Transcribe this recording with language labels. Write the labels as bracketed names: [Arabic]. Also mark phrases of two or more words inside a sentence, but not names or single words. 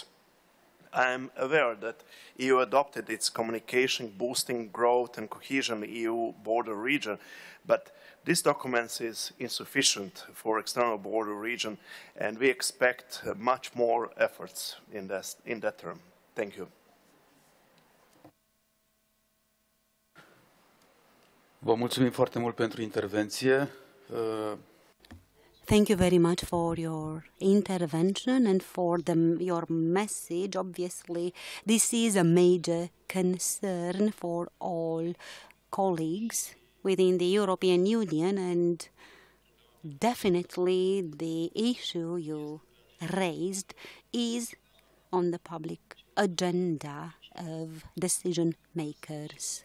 [English] I am aware that EU adopted its communication boosting growth and cohesion EU border region, but this document is insufficient for external border region, and we expect much more efforts in that term. Thank you. [Romanian] Vă mulțumim foarte mult pentru intervenție. [English] Thank you very much for your intervention and for your message. Obviously, this is a major concern for all colleagues within the European Union, and definitely the issue you raised is on the public agenda of decision makers.